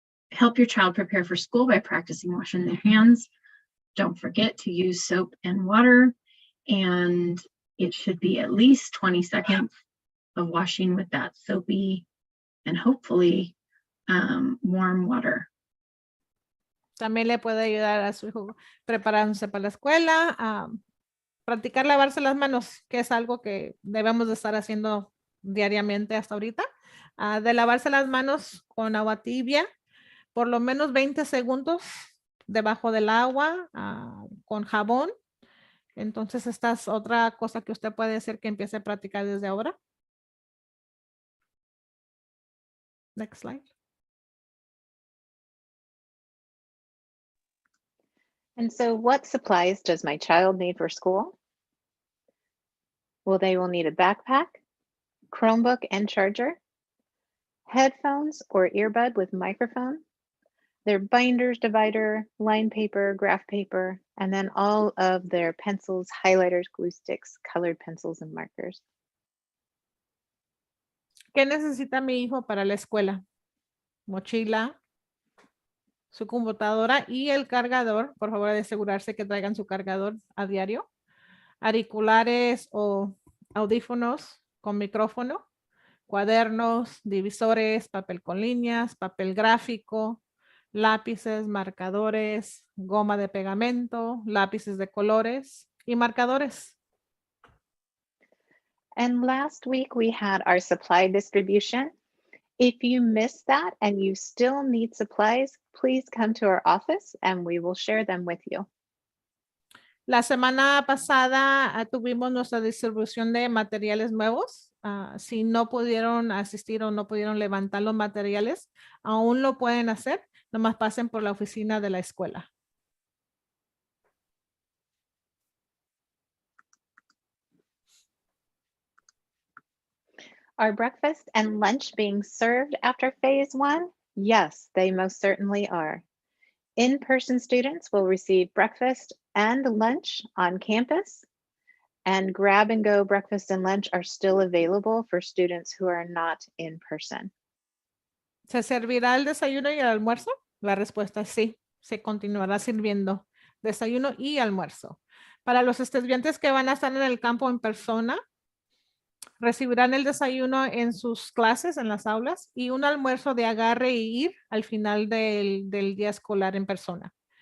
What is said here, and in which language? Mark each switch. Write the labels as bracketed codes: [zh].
[en] Help your child prepare for school by practicing washing their hands. Don't forget to use soap and water, and it should be at least 20 seconds of washing with that soapy and hopefully warm water. [es] También le puede ayudar a su hijo preparándose para la escuela, a practicar lavarse las manos, que es algo que debemos de estar haciendo diariamente hasta ahorita. De lavarse las manos con agua tibia, por lo menos 20 segundos debajo del agua, con jabón. Entonces, esta es otra cosa que usted puede hacer que empiece a practicar desde ahora. [en] Next slide. And so what supplies does my child need for school? Well, they will need a backpack, Chromebook and charger, headphones or earbud with microphone, their binders, divider, line paper, graph paper, and then all of their pencils, highlighters, glue sticks, colored pencils, and markers. [es] ¿Qué necesita mi hijo para la escuela? Mochila, su computadora y el cargador. Por favor, de asegurarse que traigan su cargador a diario. Auriculares o audífonos con micrófono, cuadernos, divisores, papel con líneas, papel gráfico, lápices, marcadores, goma de pegamento, lápices de colores y marcadores. [en] And last week we had our supply distribution. If you missed that and you still need supplies, please come to our office and we will share them with you. [es] La semana pasada tuvimos nuestra distribución de materiales nuevos. Si no pudieron asistir o no pudieron levantar los materiales, aún lo pueden hacer. Nomás pasen por la oficina de la escuela. [en] Are breakfast and lunch being served after phase 1? Yes, they most certainly are. In-person students will receive breakfast and lunch on campus, and grab and go breakfast and lunch are still available for students who are not in person. [es] ¿Se servirá el desayuno y el almuerzo? La respuesta es sí, se continuará sirviendo desayuno y almuerzo. Para los estudiantes que van a estar en el campo en persona, recibirán el desayuno en sus clases, en las aulas, y un almuerzo de agarre y ir al final del día escolar en persona.